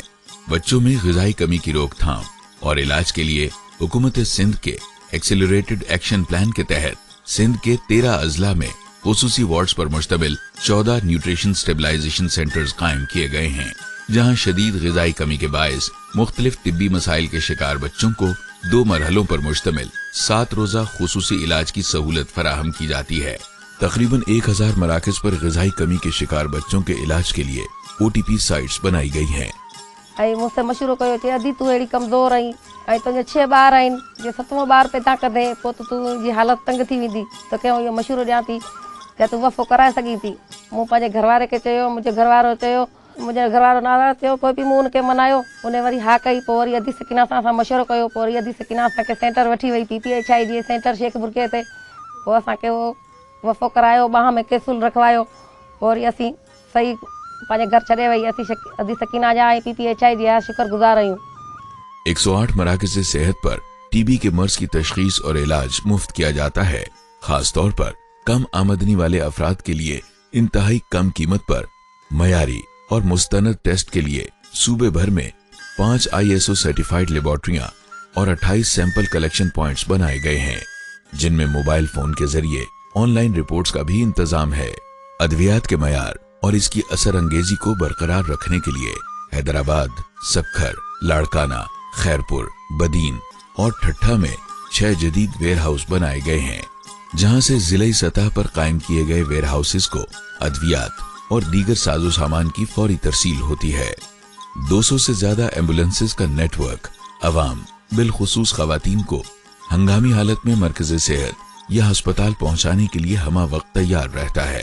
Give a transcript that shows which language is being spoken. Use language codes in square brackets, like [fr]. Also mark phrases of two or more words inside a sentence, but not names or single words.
[ur] بچوں میں غذائی کمی کی روک تھام اور علاج کے لیے حکومت سندھ کے ایکسلریٹڈ ایکشن پلان کے تحت سندھ کے 13 اضلاع میں خصوصی وارڈز پر مشتمل 14 نیوٹریشن اسٹیبلائزیشن سینٹرز قائم کیے گئے ہیں، جہاں شدید غذائی کمی کے باعث مختلف طبی مسائل کے شکار بچوں کو 2 مرحلوں پر مشتمل 7 روزہ خصوصی علاج کی سہولت فراہم کی جاتی ہے. تقریباً 1000 مراکز پر غذائی کمی کے شکار بچوں کے علاج کے لیے OTP سائٹس بنائی گئی ہیں. [sd] मुझसे मशूरो कयो चे अदी तू अड़ी कमज़ोर आई तुझे 6 ॿार आहिनि, जे 7वां ॿार पैदा कंदे पोइ त तुंहिंजी हालत तंग थी वेंदी, त कंहिं इहो मशूरो ॾियां थी क्या तू वफ़ो कराए सघीं थी। मूं पंहिंजे घरवारे खे चयो, मुंहिंजो घरवारो नाराज़ थियो, पोइ बि मूं उनखे मनायो, उन वरी हा कई। पोइ वरी अदी सकीना सां असां मशवरो कयो, पोइ वरी अदी सकीना असांखे सेंटर वठी वई PPHI जी सेंटर शेखपुर के ते। पोइ असांखे उहो वफ़ो करायो, ॿाह में कैप्सूल रखवायो, पोइ वरी असीं सही पंहिंजे घर छॾे वई। असीं अदी सकीना जा ऐं PPHI जा शुक्रगुज़ार आहियूं। [ur] 108 مراکز صحت پر TB کے مرض کی تشخیص اور علاج مفت کیا جاتا ہے. خاص طور پر کم آمدنی والے افراد کے لیے انتہائی کم قیمت پر معیاری اور مستند ٹیسٹ کے لیے صوبے بھر میں 5 [en] ISO certified laboratories [ur] اور 28 [en] sample collection points [ur] بنائے گئے ہیں، جن میں [en] mobile phone [ur] کے ذریعے [en] online reports [ur] کا بھی انتظام ہے. ادویات کے معیار اور اس کی اثر انگیزی کو برقرار رکھنے کے لیے حیدرآباد، سکھر, لاڑکانہ، خیرپور، بدین اور ٹھٹھہ میں 6 جدید ویئر ہاؤس بنائے گئے ہیں، جہاں سے ضلع سطح پر قائم کیے گئے ویئر ہاؤسز کو ادویات اور دیگر ساز و سامان کی فوری ترسیل ہوتی ہے. 200 سے زیادہ ایمبولینسز کا نیٹ ورک عوام بالخصوص خواتین کو ہنگامی حالت میں مرکز صحت یا اسپتال پہنچانے کے لیے ہمہ وقت تیار رہتا ہے.